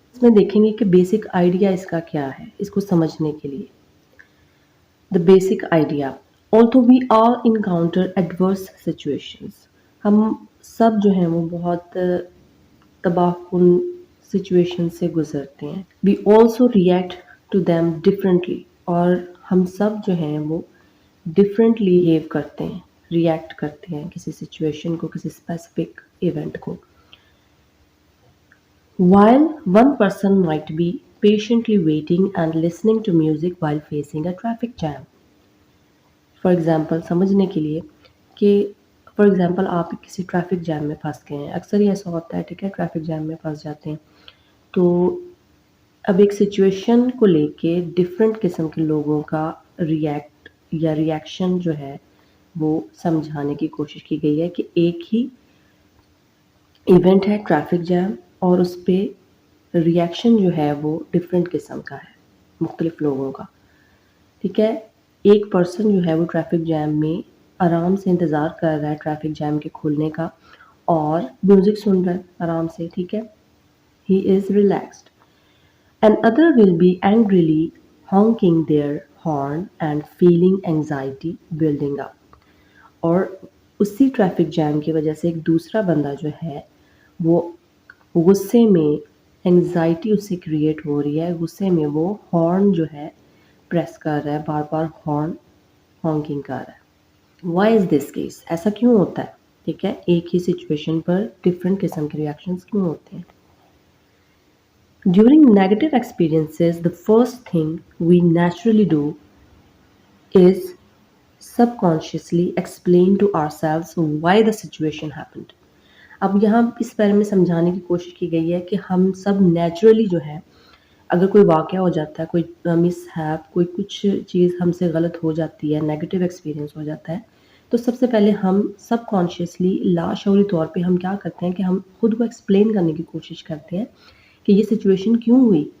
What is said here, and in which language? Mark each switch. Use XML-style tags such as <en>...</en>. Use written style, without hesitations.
<ur>اس میں دیکھیں گے کہ بیسک آئیڈیا اس کا کیا ہے، اس کو سمجھنے کے لیے.</ur> <en>The basic idea. Although we all encounter adverse situations,</en> <ur>ہم سب جو ہیں وہ بہت تباہ کن سچویشن سے گزرتے ہیں.</ur> <en>We also react to them differently.</en> <ur>اور ہم سب جو ہیں وہ differently behave کرتے ہیں، ریئیکٹ کرتے ہیں کسی سچویشن کو، کسی اسپیسیفک ایونٹ کو.</ur> <en>While one person might be patiently waiting and listening to music while facing a traffic jam.</en> <ur>For example سمجھنے کے لیے کہ فار ایگزامپل آپ کسی ٹریفک جیم میں پھنس گئے ہیں، اکثر ہی ایسا ہوتا ہے. ٹھیک ہے، ٹریفک جیم میں پھنس جاتے ہیں. تو اب ایک سچویشن کو لے کے ڈفرینٹ قسم کے لوگوں کا ریئیکٹ یا ریئیکشن جو ہے وہ سمجھانے کی کوشش کی گئی ہے کہ ایک ہی ایونٹ ہے ٹریفک جیم، اور اس پہ ریئیکشن جو ہے وہ ڈفرینٹ قسم کا ہے، مختلف لوگوں کا. ٹھیک ہے، ایک پرسن جو ہے وہ ٹریفک جیم میں آرام سے انتظار کر رہا ہے ٹریفک جیم کے کھلنے کا، اور میوزک سن رہا ہے آرام سے. ٹھیک ہے،</ur> <en>He is relaxed. And other will be angrily honking their horn and feeling anxiety building up.</en> <ur>اور اسی ٹریفک جیم کی وجہ سے ایک دوسرا بندہ جو ہے وہ غصے میں، انگزائٹی اس سے کریٹ ہو رہی ہے، غصے میں وہ ہارن جو ہے پریس کر رہا ہے، بار بار ہارن ہانکنگ کر رہا ہے.</ur> <en>Why is this case؟</en> <ur>ایسا کیوں ہوتا ہے؟ ٹھیک ہے، ایک ہی سچویشن پر ڈفرینٹ قسم کے ریئیکشنز کیوں ہوتے ہیں؟</ur> <en>During negative experiences, the first thing we naturally do is subconsciously explain to ourselves why the situation happened.</en> <ur>اب یہاں اس بارے میں سمجھانے کی کوشش کی گئی ہے کہ ہم سب نیچرلی جو ہے، اگر کوئی واقعہ ہو جاتا ہے، کوئی مس ہیپ، کوئی کچھ چیز ہم سے غلط ہو جاتی ہے، نیگیٹو ایکسپیرینس ہو جاتا ہے، تو سب سے پہلے ہم سب کانشیسلی لاشعوری طور پہ ہم کیا کرتے ہیں کہ ہم خود کو ایکسپلین کرنے کی کوشش کرتے ہیں کہ یہ سچویشن کیوں ہوئی.</ur>